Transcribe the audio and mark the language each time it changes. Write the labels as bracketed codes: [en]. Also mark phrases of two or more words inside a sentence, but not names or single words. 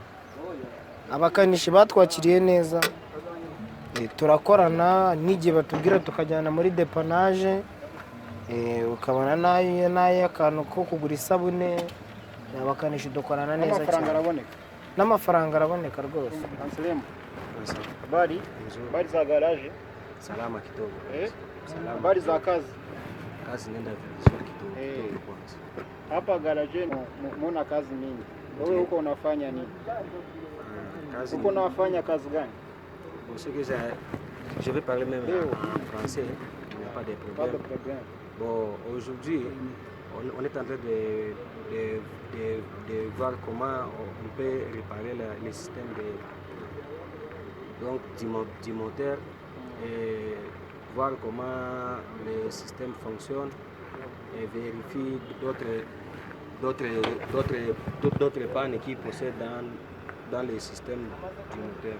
[rw] Abakanishi batwakiriye neza, turakorana, n'igihe batubwira tukajyana muri depanaje, ukabona n'ay'akantu ko kugura isabune, abakanishi dukorana neza cyane. N'amafaranga araboneka rwose. [sw] Anselmo, habari za garaje? Salama kidogo. Habari za kazi? Kazi nenda vizuri kidogo kwanza. Hapa garaje muna kazi nyingi. Wewe huko unafanya nini? Huko unafanya kazi gani? [fr] Ce que je vais parler même en français, il n'y a pas de problème. Pas de problème. Bon, aujourd'hui, on est en train de voir comment on peut réparer le système du moteur et voir comment le système fonctionne et vérifier d'autres pannes qui possèdent dans le système du moteur.